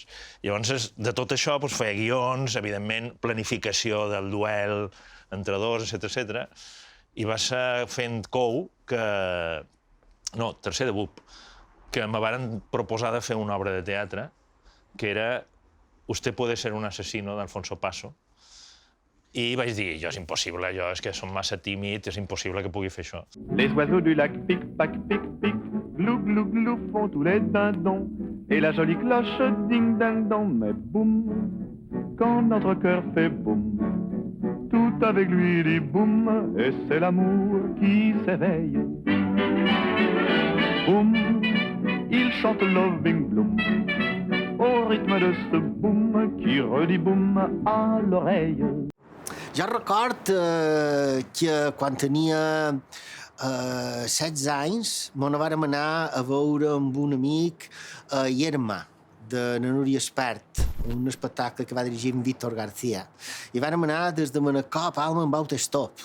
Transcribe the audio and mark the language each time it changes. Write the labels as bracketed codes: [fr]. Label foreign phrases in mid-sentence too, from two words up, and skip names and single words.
[ca] Llavors, de tot això feia guions, evidentment, planificació del duel entre dos, etc. I va ser fent Cou, tercer de BUP, que me varen proposar de fer una obra de teatre que era Usted puede ser un asesino, d'Alfonso Paso. I vaig dir, és impossible, és que som massa tímid, és impossible que pugui fer això. [fr] Les oiseaux du lac pic, pac, pic, pic, glou, glou, glou, font tous les dindons, et la jolie cloche ding, ding, dong, mais boum, quand notre cœur fait boum, tout avec lui dit boum, et c'est l'amour qui s'éveille. Boum, il chante Loving Bloom, au rythme de ce boum qui redit boum à l'oreille. [ca] Jo record que quan tenia 16 anys me vàrem anar a veure amb un amic a Yerma, de la Núria Espert, un espectacle que va dirigir en Víctor García. I vàrem anar des de Manacor a Palma amb autostop.